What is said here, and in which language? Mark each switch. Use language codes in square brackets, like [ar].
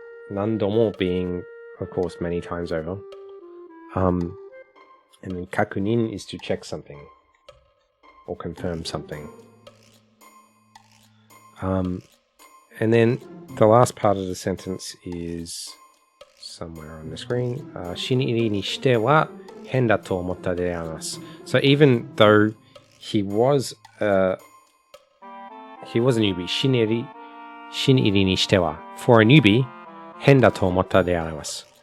[en] 何度も being, of course, many times over. And then 確認 is to check something or confirm something. And then the last part of the sentence is somewhere on the screen. [ja] 新入りにしては変だと思ったであります. [en] So even though he was a newbie, [ja] 新入りにしては [en] for a newbie, [ja] 変だと思ったであります.